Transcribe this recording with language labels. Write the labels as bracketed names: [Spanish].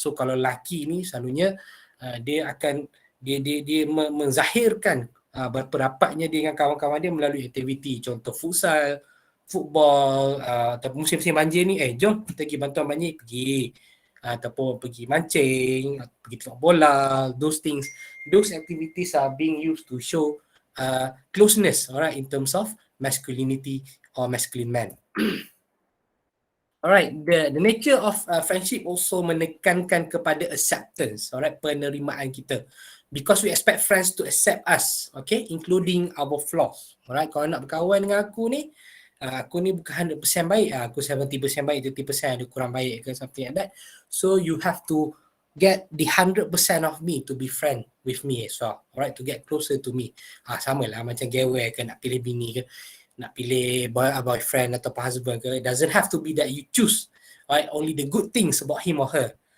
[Malay] So kalau lelaki ni selalunya dia akan dia menzahirkan berperapatnya dengan kawan-kawan dia melalui aktiviti, contoh futsal, football, ataupun musim-musim banjir ni, jom kita pergi bantuan banjir, pergi, ataupun pergi mancing, pergi tengok bola, [English] those things, those activities are being used to show closeness, alright, in terms of masculinity or masculine man. Alright, the nature of friendship also [Malay] menekankan kepada [English] acceptance, alright, [Malay] penerimaan kita, [English] because we expect friends to accept us, okay, including our flaws. [Malay] Alright, kalau nak berkawan dengan aku ni bukan 100% baik, aku 70% baik, 30% ada kurang baik ke, [English] something like that. So you have to get the 100% of me to be friend with me as well, alright, to get closer to me. [Malay] Sama lah macam gawe ke, nak pilih bini ke, nak pilih boyfriend atau husband ke, [English] it doesn't have to be that you choose, right, only the good things about him or her.